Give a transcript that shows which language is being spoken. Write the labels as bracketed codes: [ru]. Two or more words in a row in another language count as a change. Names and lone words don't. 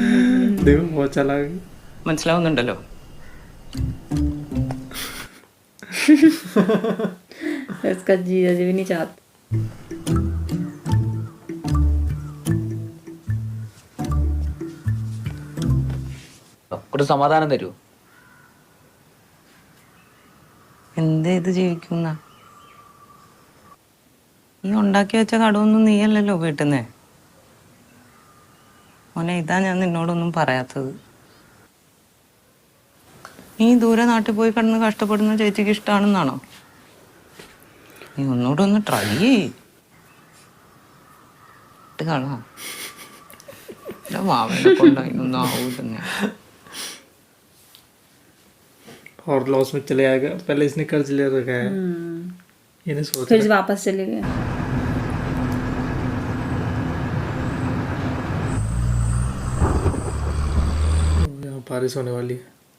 [hi] देखो बहुत चला [ml] മനസ്സിലാവുന്നുണ്ടല്ലോ. [hi] इसका जीजा जी भी नहीं चाहते. [ml] ഒരു സമാധാനം തരൂ. എന്താ ഇത് ജീവിക്കുന്ന ഈ ഉണ്ടാക്കി വെച്ച കടമൊന്നും നീയല്ലല്ലോ വീട്ടുന്നേ. മോനെ, ഇതാ ഞാൻ നിന്നോടൊന്നും പറയാത്തത്. നീ ദൂരെ നാട്ടിൽ പോയി കിടന്ന് കഷ്ടപ്പെടുന്ന ചേച്ചിക്ക് ഇഷ്ടമാണെന്നാണോ? നീ ഒന്നുകൂടെ ഒന്ന് ട്രൈ ചെയ്ത് കാണാ. മാവനെ കൊണ്ട് അതിനൊന്നും ആവൂലെന്നെ. [hi] और लॉस में चले आएगा. पहले इसने कर्ज ले रखा है, ये नहीं सोच फिर वापस चले गए. यहाँ बारिश होने वाली है.